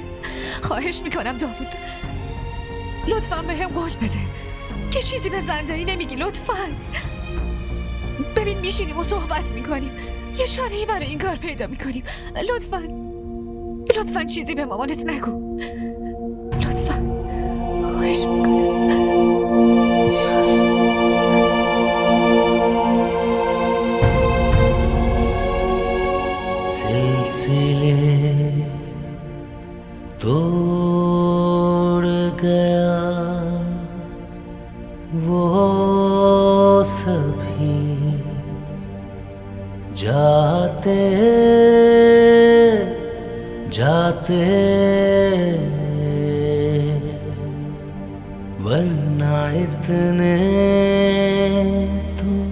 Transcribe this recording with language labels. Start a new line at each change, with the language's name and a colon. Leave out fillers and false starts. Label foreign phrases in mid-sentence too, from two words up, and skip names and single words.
Persian: خواهش میکنم داوود، لطفا به هم قول بده که چیزی به زنده‌ای نمیگی. لطفا ببین میشینیم و صحبت میکنیم، یه چاره‌ای برای این کار پیدا میکنیم. لطفا چیزی به مامانت نگو. لطفا خواهش میکنم.
Hindi: सिलसिले तोड़ गया वो सभी जाते जाते वरना इतने तो